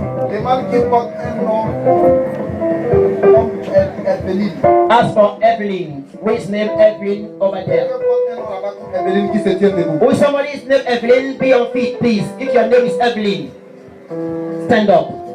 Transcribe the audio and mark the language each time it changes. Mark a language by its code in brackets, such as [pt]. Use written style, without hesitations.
[fr] Demande qui porte un nom comme Eveline. [en] As for Evelyn, who is named Evelyn over there? [fr] Quelqu'un porte un nom là-bas comme Eveline qui se tient debout. [en] Who is somebody is named Evelyn? Be on feet, please. If your name is Evelyn, stand up.